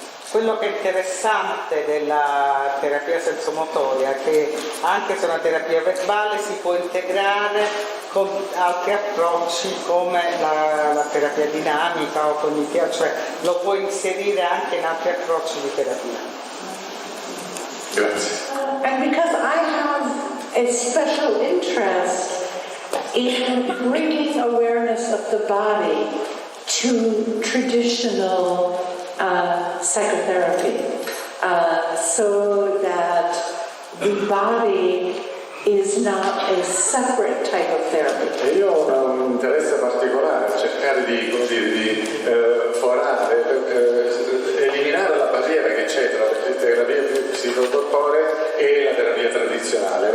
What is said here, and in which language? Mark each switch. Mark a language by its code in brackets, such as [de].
[it] Quello che è interessante della terapia sensomotoria è che anche se è una terapia verbale si può integrare con altri approcci come la terapia dinamica o cognitiva, cioè lo può inserire anche in altri approcci di terapia. Grazie. [en] And because I have a special interest in bringing awareness of the body to traditional psychotherapy, so that the body is not a separate type of therapy. [it] E io ho un interesse particolare a cercare di forare, eliminare la barriera che c'è tra le terapie psicocorporee e la terapia tradizionale.